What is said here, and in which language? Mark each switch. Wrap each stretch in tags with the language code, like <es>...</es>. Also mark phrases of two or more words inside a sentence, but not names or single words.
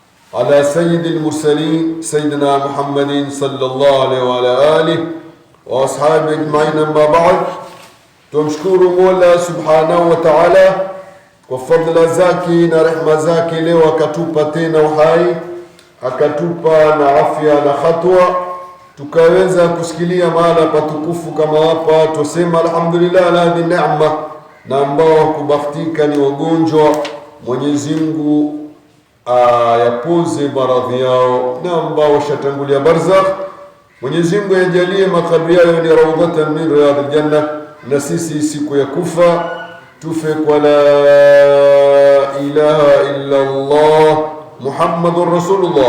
<ar>على سيد المرسلين سيدنا محمد صلى الله عليه وعلى آله وأصحابه أجمعين. أما بعد,</ar> <sw>tumshukuru Mola</sw> <ar>سبحانه وتعالى</ar> <sw>kwa fadhila zake na rehema zake. Leo akatupa tena uhai, akatupa na afya na khatwa, tukaweza kusikilia mahala patukufu kama hapa. Tusema</sw> <ar>الحمد لله على هذه النعمة,</ar> <sw>na ambao kubahatika ni wagonjwa, Mwenyezi Mungu ayapoze maradhi yao, na ambao shatangulia barzakh, Mwenyezi Mungu ajalie makaburi yao ni</sw> <ar>روضة من رياض الجنة,</ar> <sw>na sisi siku ya kufa tufe kwa</sw> <ar>لا إله إلا الله محمد رسول الله.</ar>